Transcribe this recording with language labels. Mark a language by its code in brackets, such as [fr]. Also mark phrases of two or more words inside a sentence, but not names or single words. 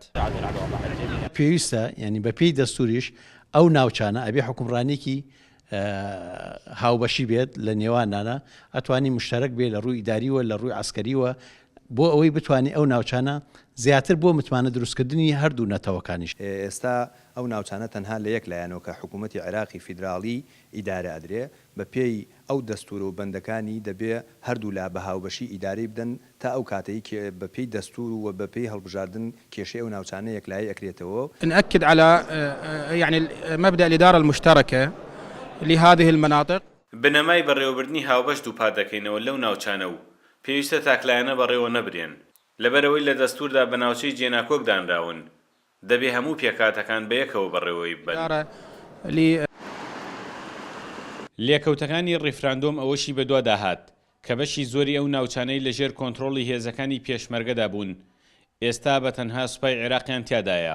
[ckb] پێویستە یعنی بە پێی دەستوریش ئەو ناوچانە ئەبێ حکومڕانێکی هاوبەشی بێت لە نێوانانە ئەتوانی مشتەرەک بێت لە ڕووی ئیداریوە لە ڕووی عسکەریوە بۆ ئەوەی بتوانێت ئەو ناوچانە زیاتر بۆ متمانە دروستکردنی هەردوو نەتەوەکانیش. ئێستا ئەو ناوچانە تەنها لە یەک لایەنەوە کە حکوومەتی عێراقی فیدراڵی ئیدارە ئەدرێ بە پێی ئەو دەستور و بەندەکانی دەبێ هەردوو لا بە هاوبەشی ئیداری بدەن تا ئەو کاتەی بە پێی دەستور و بە پێی هەڵبژاردن کێشەی ئەو ناوچانە یەکلایی ئەکرێتەوە. [ar] نأكد على يعني مبدأ الإدارة المشتركة لهذه المناطق. [ckb] بنەمای بەڕێوەبردنی هاوبەشت و پادەکەینەوە لەو ناوچانە و پێویستە تاکلایەنە بەڕێوە نەبرێن لەبەرەوەی لە دەستوردا بە ناوچەی جێناکۆک دانراون دەبێ هەموو پێکاتەکان بەیەکەوە بەڕێوەی ببن. لێکەوتەکانی ڕیفراندۆم ئەوەشی بەدوا داهات کە بەشی زۆری ئەو ناوچانەی لەژێر کۆنتڕۆڵی هێزەکانی پێشمەرگەدا بوون ئێستا بە تەنها سوپای عێراقیان تیادایە.